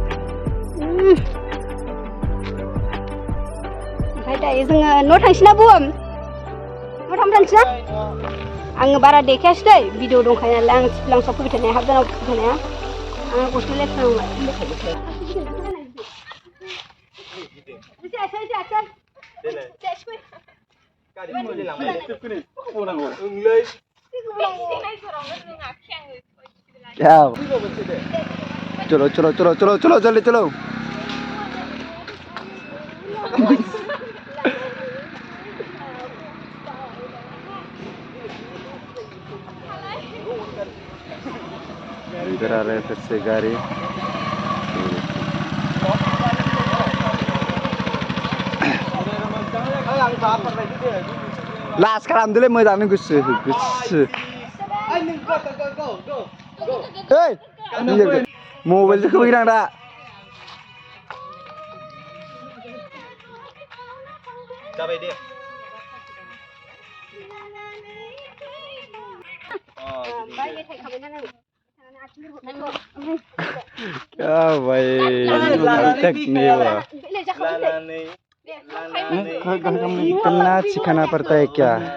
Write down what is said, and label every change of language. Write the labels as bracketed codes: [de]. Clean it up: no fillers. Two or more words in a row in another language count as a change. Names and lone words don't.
[brx] ओमफ्राय दायो जोङो न' थांसै ना बुम न' थांसै ना आङो बारा देखायासै दै भिडिअ दंखायो नालाय आं सिफ्लांसाव फैबाय थानाया हाबदानाव फैबाय थानाया आं गस्ला लेथ्रा नांबाय [hi] चलो चलो चलो चलो चलो जल्दी चलो इधर आ रहे फिर से गाड़ी [brx] लास खालामदोलै मोजाङै गुसु गुसु मबाइलजों खोबैनां दा जाबाय [hi] दे भाई इतना सिखाना पड़ता है क्या